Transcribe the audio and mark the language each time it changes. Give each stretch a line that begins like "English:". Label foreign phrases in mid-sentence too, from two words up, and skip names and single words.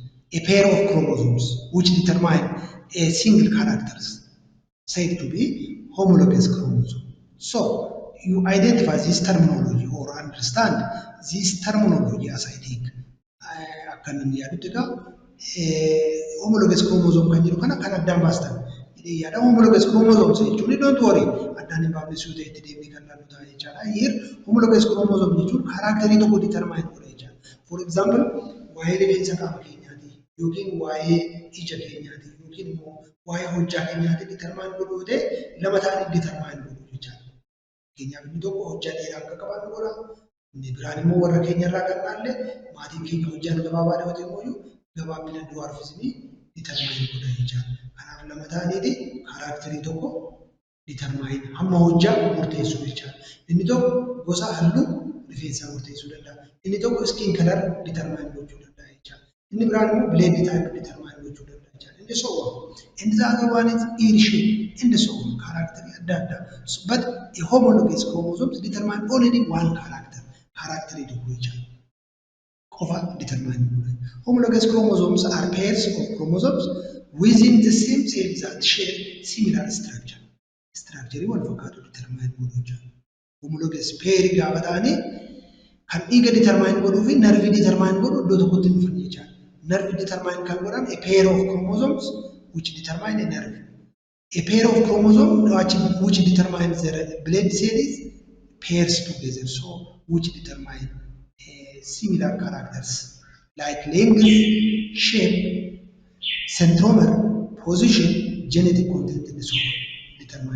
English: A pair of chromosomes which determine a single characters said to be homologous chromosome. So you identify this terminology or understand this terminology as I think. Homologous chromosome
Oromo: kan jedhu kana kan addaan baastan. Yaada
English: homologous chromosomes
Oromo: jechuun
English: don't worry
Oromo: addaan hin baafnessu ta'e itti deemnee kan laallu ta'a jechaadha.
English: Here homologous chromosome
Oromo: jechuun kaaraakterii tokko determine godha jechaadha.
English: For example,
Oromo: waa'ee rifeensa qaama keenyaati yookiin waa'ee ija keenyaati yookiin immoo waa'ee hojjaa keenyaati determine godhu ta'e lama ta'anii determine godhu jechaadha. Fakkeenyaaf inni tokko hojjaa dheeraa akka qabaannu godha. Inni biraan immoo warra keenyarraa kan dhaalle maatiin keenya hojjaan gabaabaa dhawate immoo gabaabina du'aarfisni determine godha jechaadha. Kanaaf lama ta'aniiti kaaraakterii tokko determine hamma hojjaa murteessuu jechaadha. Inni tokko gosa halluu rifeensaa murteessuu danda'a. Inni tokko
English: skin color
Oromo: determine gochuu danda'a jechaadha. Inni biraan immoo
English: blade type
Oromo: determine gochuu danda'a jechaadha. Inni
English: so on. And the other one is ear shape and so on.
Oromo: Kaaraakterii adda addaa.
English: But a homologous chromosomes determine only one character.
Oromo: Kaaraakterii tokko jechaadha. Qofa determine godha.
English: Homologous chromosomes are pairs of chromosomes within the same cell that share similar structure.
Oromo: Structure wal fakkaatu determine godhu jechaadha.
English: Homologous pair
Oromo: gaafa ta'anii kan dhiiga determine godhuu fi nervii determine godhu iddoo tokkotti dhufan jechaadha. Nervii determine kan godhan
English: a pair of chromosomes which determine a nerve. A pair of chromosomes which determines the blood cells pairs together, so which determine similar characters like length, shape, centromer, position, genetic content, and so on determine.